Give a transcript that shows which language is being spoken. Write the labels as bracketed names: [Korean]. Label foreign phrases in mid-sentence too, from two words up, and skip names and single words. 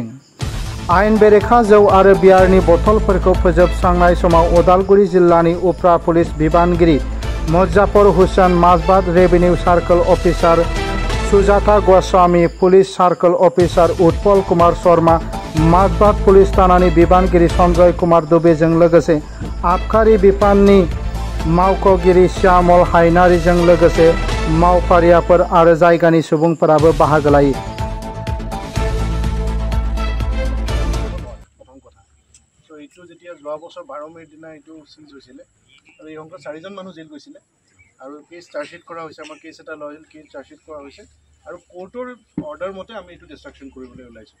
[Bodo] आयेन बेरेखा जौ आरो बियारनि बथलफोरखौ फोजोबस्रांनाय समाव अदालगुरि जिल्लानि उफ्रा पुलिस बिबानगिरि मुजफ्फर हुसैन, माजबाद [English] revenue circle officer [Bodo] सुजाता गोस्वामी, [English] police circle officer [Bodo] उत्पल कुमार शर्मा, माजबाद पुलिस थानानि बिबानगिरि सन्जय कुमार दुबेजों लोगोसे आबखारि बिफाननि मावख'गिरि श्यामल हायनारिजों लोगोसे मावफारियाफोर आरो जायगानि सुबुंफोराबो बाहागो लायो। [Assamese] আৰু এই অংকত 4জন মানুহ জেল গৈছিলে আৰু [English] case chargesheet [Assamese] কৰা হৈছে। আমাৰ কেছ এটা লয়েল [English] case chargesheet [Assamese] কৰা হৈছে আৰু কোৰ্টৰ অৰ্ডাৰ মতে আমি এইটো ডিষ্ট্ৰাকশ্যন কৰিবলৈ ওলাইছোঁ।